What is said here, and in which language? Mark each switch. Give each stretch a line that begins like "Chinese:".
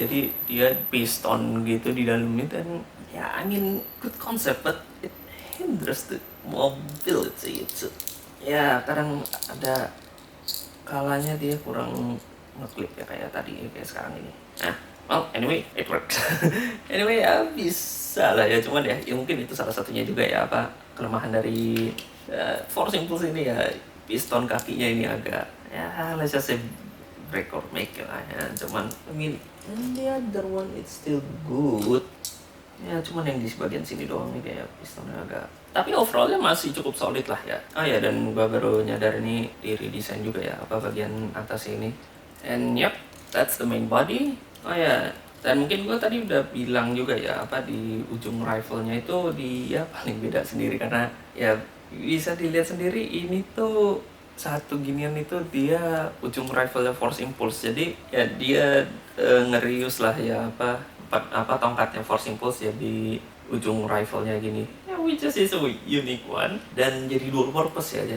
Indonesian: Jadi dia piston gitu di dalamnya, dan ya
English: I mean good concept but it hinders the mobility.
Indonesian: Ya kadang ada kalanya dia kurang ngeklip ya, kayak tadi, kayak sekarang ini.
English: Nah, well anyway it works.
Indonesian: Anyway ya bisa lah ya, cuman ya mungkin itu salah satunya juga ya, apa kelemahan dari Force Impulse ini ya, piston kakinya ini agak ya
English: let's just say break or make
Indonesian: lah ya. Cuman
English: I mean the other one it's still good
Indonesian: ya, cuman yang di bagian sini doang nih kayak pistonnya agak, tapi overallnya masih cukup solid lah ya. Oh ya, dan gua baru nyadar ini di redesign juga ya, apa bagian atas ini.
English: And yep, that's the main body.
Indonesian: Oh ya, dan mungkin gua tadi udah bilang juga ya, apa di ujung rifle-nya itu dia paling beda sendiri, karena ya bisa dilihat sendiri ini tuh satu ginian itu dia ujung rifle Force Impulse. Jadi ya dia ngerius lah ya, apa tongkatnya Force Impulse ya di ujung rifle-nya gini ya,
English: which is a unique one,
Indonesian: dan jadi dual purpose ya.